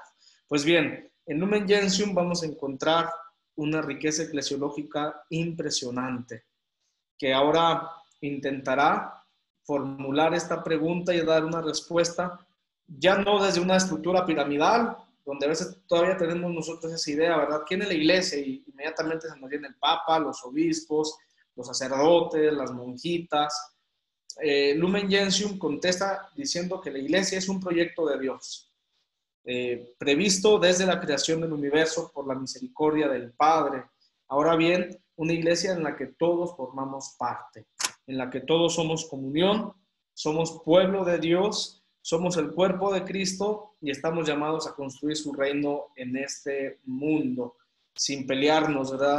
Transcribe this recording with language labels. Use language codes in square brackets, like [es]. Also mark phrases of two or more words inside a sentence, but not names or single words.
[es] Pues bien, en Lumen Gentium vamos a encontrar una riqueza eclesiológica impresionante, que ahora intentará formular esta pregunta y dar una respuesta, ya no desde una estructura piramidal, donde a veces todavía tenemos nosotros esa idea, ¿verdad? ¿Quién es la iglesia? Y inmediatamente se nos viene el Papa, los obispos, los sacerdotes, las monjitas. Lumen Gentium contesta diciendo que la iglesia es un proyecto de Dios, previsto desde la creación del universo por la misericordia del Padre. Ahora bien, una iglesia en la que todos formamos parte, en la que todos somos comunión, somos pueblo de Dios, somos el cuerpo de Cristo y estamos llamados a construir su reino en este mundo, sin pelearnos, ¿verdad?